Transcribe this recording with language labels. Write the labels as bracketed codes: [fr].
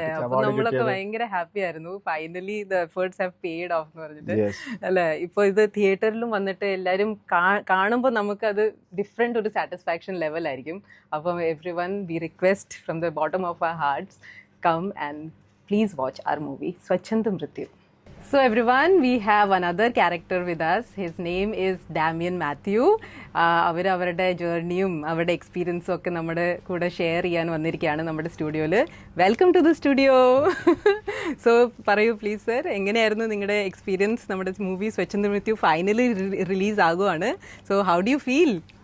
[ml] നമ്മളൊക്കെ ഭയങ്കര ഹാപ്പി ആയിരുന്നു. Finally the efforts have paid of എന്ന് പറഞ്ഞിട്ട് അല്ലെ. ഇപ്പൊ ഇത് തിയേറ്ററിലും വന്നിട്ട് എല്ലാരും കാണുമ്പോൾ നമുക്ക് അത് ഡിഫറെന്റ് ഒരു സാറ്റിസ്ഫാക്ഷൻ ലെവൽ ആയിരിക്കും. അപ്പം every one V request from the bottom of our hearts come and [en] please watch our movie Swachhand Mrityu. So everyone, we have another character with us. His name is Damian Matthew. [ml] അവർ അവരുടെ ജേർണിയും അവരുടെ എക്സ്പീരിയൻസും ഒക്കെ നമ്മുടെ കൂടെ share ചെയ്യാൻ വന്നിരിക്കുകയാണ് നമ്മുടെ സ്റ്റുഡിയോയിൽ. Welcome to the studio. So പറയൂ പ്ലീസ് സർ, എങ്ങനെയായിരുന്നു നിങ്ങളുടെ എക്സ്പീരിയൻസ്? നമ്മുടെ മൂവി സ്വച്ഛന്ദ മൃത്യു finally release ആകുവാണ്. [en] So how do you feel?